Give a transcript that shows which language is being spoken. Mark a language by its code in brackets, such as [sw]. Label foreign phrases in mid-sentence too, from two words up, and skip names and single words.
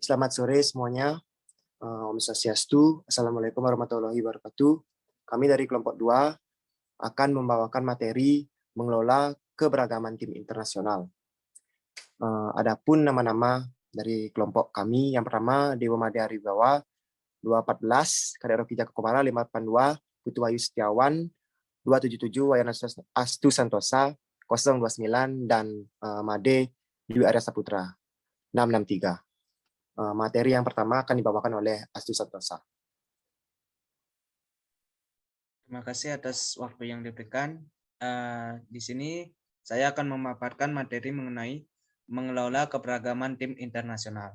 [id] Selamat sore semuanya. [ban] Om Swastiastu. [ar] السلام عليكم ورحمة الله وبركاته. [id] Kami dari kelompok 2 akan membawakan materi mengelola keberagaman tim internasional. Adapun nama-nama dari kelompok kami, yang pertama Dewa Made Arigawa 214, Kadek Rocky Jaka Komara 582, Putu Wayu Setiawan 277, Wayana Astu Santosa 029, dan Made Dwi Arya Saputra 663. Materi yang pertama akan dibawakan oleh Astu Santosa. Terima kasih atas waktu yang diberikan. Di sini saya akan memaparkan materi mengenai mengelola keberagaman tim internasional.